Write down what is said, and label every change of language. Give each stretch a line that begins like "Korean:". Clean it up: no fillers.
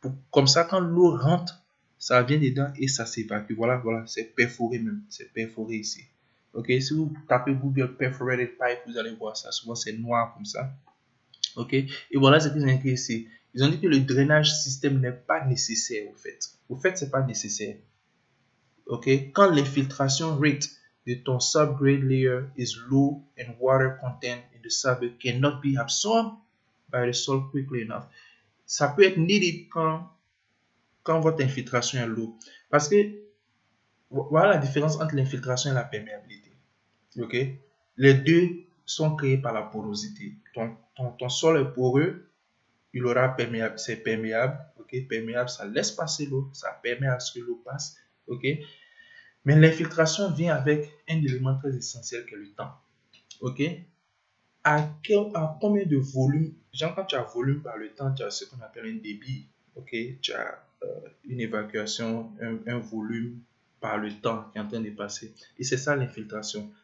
French: Comme ça, quand l'eau rentre, ça vient dedans et ça s'évacue. Voilà, c'est perforé même. C'est perforé ici. Ok? Si vous tapez Google perforated pipe, vous allez voir ça. Souvent, c'est noir comme ça. Ok, et voilà ce qu'ils ont écrit ici. Ils ont dit que le drainage système n'est pas nécessaire au fait. Au fait, c'est pas nécessaire. Ok, quand l'infiltration
English: rate
French: de ton
English: subgrade layer is low and water content in the subbase cannot be absorbed by the soil quickly enough.
French: Ça peut être needed quand votre infiltration est low. Parce que voilà la différence entre l'infiltration et la perméabilité. Ok, les deux sont créés par la porosité. Ton sol est poreux, il aura perméable, c'est perméable, ok, perméable, ça laisse passer l'eau, ça permet à ce que l'eau passe, ok, mais l'infiltration vient avec un élément très essentiel qui est le temps, ok, à combien de volume, genre quand tu as volume par le temps, tu as ce qu'on appelle un débit, ok, tu as une évacuation, un volume par le temps qui est en train de passer, et c'est ça l'infiltration.